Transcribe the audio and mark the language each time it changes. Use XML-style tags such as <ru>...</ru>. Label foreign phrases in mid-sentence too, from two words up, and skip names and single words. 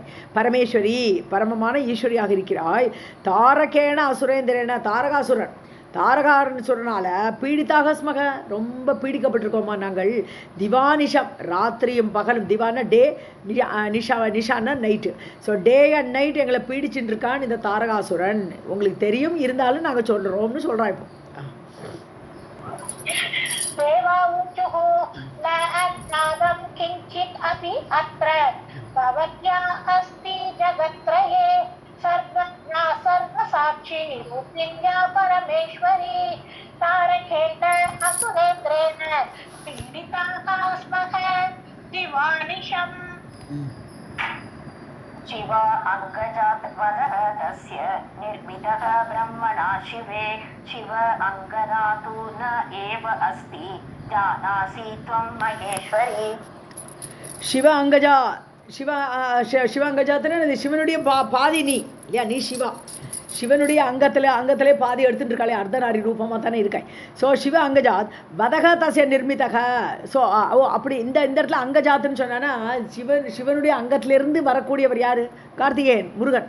<ta>பரமேஸ்வரி, பரமமான ஈஸ்வரியாக இருக்கிறாய்.</ta> <sa>तारकेण असुरेन्द्रेण,</sa> <ta>தாரகாசுரன், தாரகாசுரனால</ta> <sa>पीडिताः स्मः,</sa> <ta>ரொம்ப பீடிக்கப்பட்டிருக்கோமா நாங்கள். திவானிஷம், ராத்திரியும் பகலும், திவான டே, நிஷான நைட்டு.</ta> <en>so day and night</en> <ta>எங்களை பீடிச்சுட்டு இருக்கான் இந்த தாரகாசுரன். உங்களுக்கு தெரியும், இருந்தாலும் நாங்கள் சொல்கிறோம்னு சொல்கிறோம். இப்போ</ta> <sa>देवा ऊचुः न अज्ञातं किञ्चित् अपि अत्र भवत्या अस्ति जगत्त्रये सर्वज्ञा सर्वसाक्षी रूपिण्या परमेश्वरी तारकेण असुरेन्द्रेण पीडिताः स्मः दिवानिशम्. शिव अङ्गजात् वरः तस्य निर्मितः ब्रह्मणा शिवे शिव अङ्गना तु न एव अस्ति जानासि त्वं महेश्वरी. शिव अङ्गजा, शिव अङ्गजातன</sa> <ta>சிவனுடைய பாதி நீ இல்லையா? நீ சிவா, சிவனுடைய அங்கத்திலே பாதி எடுத்துட்டு இருக்காளே, அர்த்தநாரி ரூபமாக தானே இருக்காய்.</ta> <sa>ஸோ शिव अङ्गजात् वरः तस्य निर्मितः.</sa> <ta>ஸோ அப்படி இந்த இடத்துல அங்கஜாத்துன்னு சொன்னான்னா சிவனுடைய அங்கத்திலிருந்து வரக்கூடியவர் யார்? கார்த்திகேயன், முருகன்.</ta>